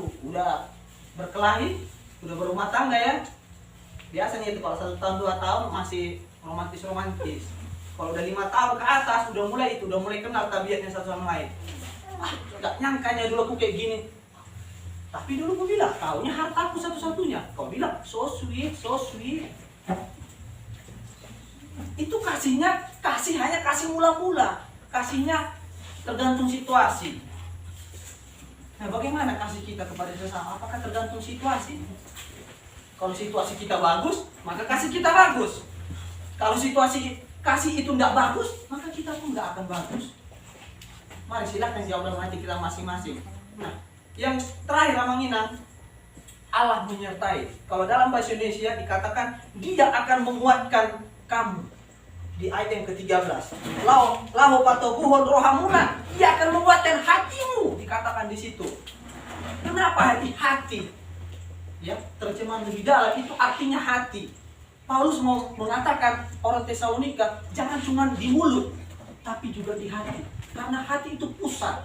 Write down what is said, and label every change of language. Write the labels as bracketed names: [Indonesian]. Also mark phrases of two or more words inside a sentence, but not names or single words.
[Indonesian] Udah berkelahi, udah berumah tangga ya. Biasanya itu kalau 1 tahun 2 tahun masih romantis. Kalau udah 5 tahun ke atas udah mulai kenal tabiatnya satu sama lain. Gak nyangkanya dulu aku kayak gini. Tapi dulu gue bilang, kaunya hartaku satu-satunya. Kau bilang, [English] so sweet, so sweet. [Indonesian] Itu kasihnya, hanya kasih mula-mula. Kasihnya tergantung situasi. Nah, bagaimana kasih kita kepada sesama? Apakah tergantung situasi? Kalau situasi kita bagus, maka kasih kita bagus. Kalau situasi kasih itu tidak bagus, maka kita pun tidak akan bagus. Mari silakan jawab dalam hati kita masing-masing. Nah, yang terakhir [Batak Toba] Amang Inang, [Indonesian] Allah menyertai. Kalau dalam bahasa Indonesia dikatakan Dia akan menguatkan kamu. Di ayat yang ke-13, [Batak Toba] lahu patobuhun rohamuna, [Indonesian] Dia akan menguatkan hatimu, dikatakan di situ. Kenapa hati? Ya, terjemahan lebih dalam itu artinya hati. Paulus mau mengatakan orang Tesalonika jangan cuma di mulut, tapi juga di hati. Karena hati itu pusat.